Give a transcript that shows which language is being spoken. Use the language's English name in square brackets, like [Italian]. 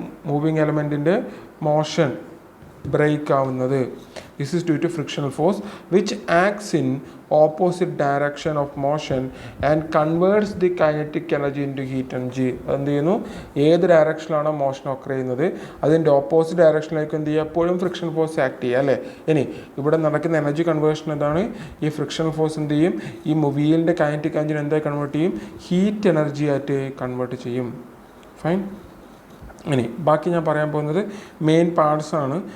[Malayalam] Moving എലമെൻറ്റിൻ്റെ motion break ആവുന്നത്. [English] This is due to frictional force which acts in opposite direction of motion and converts the kinetic energy into heat energy. [Malayalam] എന്ത് ചെയ്യുന്നു? ഏത് ഡയറക്ഷനിലാണോ motion ochre ചെയ്യുന്നത് അതിൻ്റെ opposite ഡയറക്ഷനിലേക്ക് എന്ത് ചെയ്യുക? എപ്പോഴും ഫ്രിക്ഷൻ ഫോഴ്സ് ആക്ട് ചെയ്യുക, അല്ലേ? ഇനി ഇവിടെ നടക്കുന്ന എനർജി കൺവേർഷൻ എന്താണ്? ഈ ഫ്രിക്ഷൻ ഫോഴ്സ് എന്ത് ചെയ്യും? ഈ വീലിൻ്റെ കൈനറ്റിക് എനർജി എന്തായി കൺവേർട്ട് ചെയ്യും? ഹീറ്റ് എനർജി ആയിട്ട് കൺവേർട്ട് ചെയ്യും. ഫൈൻ. ഇനി ബാക്കി ഞാൻ പറയാൻ പോകുന്നത് മെയിൻ പാർട്സാണ്.